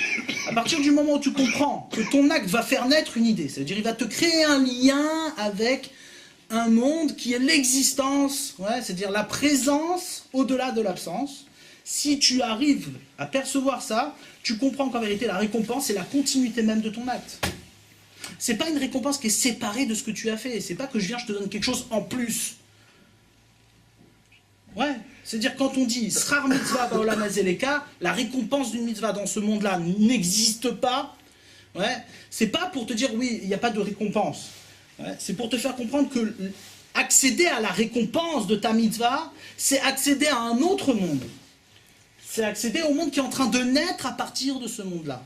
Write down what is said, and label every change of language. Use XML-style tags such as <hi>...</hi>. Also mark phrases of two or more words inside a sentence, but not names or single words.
<fr>À partir du moment où tu comprends que ton acte va faire naître une idée, c'est-à-dire il va te créer un lien avec un monde qui est l'existence, c'est-à-dire la présence au-delà de l'absence, Si tu arrives à percevoir ça, tu comprends qu'en vérité, la récompense, c'est la continuité même de ton acte. C'est pas une récompense qui est séparée de ce que tu as fait. C'est pas que je viens, je te donne quelque chose en plus. Ouais, c'est-à-dire quand on dit</fr> <he>שכר מצוה בעולם הזה ליכא,</he> <fr>la récompense d'une mitzvah dans ce monde-là n'existe pas. Ouais, c'est pas pour te dire oui, il n'y a pas de récompense. Ouais, c'est pour te faire comprendre que accéder à la récompense de ta mitzvah, c'est accéder à un autre monde. C'est accéder au monde qui est en train de naître à partir de ce monde-là.</fr>